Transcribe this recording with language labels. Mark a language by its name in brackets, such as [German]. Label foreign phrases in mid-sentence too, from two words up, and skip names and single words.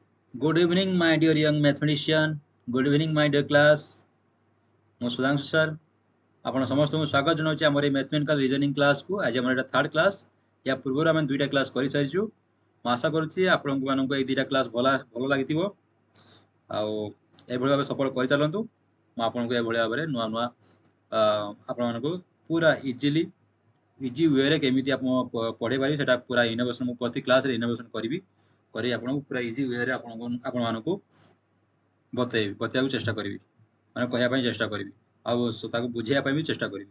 [English] Good evening, my dear young mathematician. Good evening, my dear class. [Odia] ମୁଁ ସୁଧାଂଶୁ ସାର୍ ଆପଣ ସମସ୍ତଙ୍କୁ ସ୍ୱାଗତ ଜଣାଉଛି ଆମର এই [English] mathematical reasoning [Odia] କ୍ଲାସକୁ। ଆଜି ଆମର ଏଇଟା [English] third class. [Odia] ୟା ପୂର୍ବରୁ ଆମେ ଦୁଇଟା କ୍ଲାସ୍ କରିସାରିଛୁ। ମୁଁ ଆଶା କରୁଛି ଆପଣମାନଙ୍କୁ ଏଇ ଦୁଇଟା କ୍ଲାସ୍ ଭଲ ଲାଗିଥିବ ଆଉ ଏଭଳି ଭାବେ ସପୋର୍ଟ କରିଚାଲନ୍ତୁ। ମୁଁ ଆପଣଙ୍କୁ ଏଭଳି ଭାବରେ ନୂଆ ନୂଆ ଆପଣମାନଙ୍କୁ ପୁରା ଇଜି ୱେରେ କେମିତି ଆପଣ ପଢ଼େଇ ପାରିବେ ସେଟା ପୁରା ଇନୋଭେସନ୍ ମୁଁ ପ୍ରତି କ୍ଲାସ୍ରେ ଇନୋଭେସନ୍ କରି ଆପଣଙ୍କୁ ପୁରା ଇଜି ୱେରେ ଆପଣମାନଙ୍କୁ ବତେଇବାକୁ ଚେଷ୍ଟା କରିବି, ମାନେ କହିବା ପାଇଁ ଚେଷ୍ଟା କରିବି ଆଉ ତାକୁ ବୁଝେଇବା ପାଇଁ ବି ଚେଷ୍ଟା କରିବି।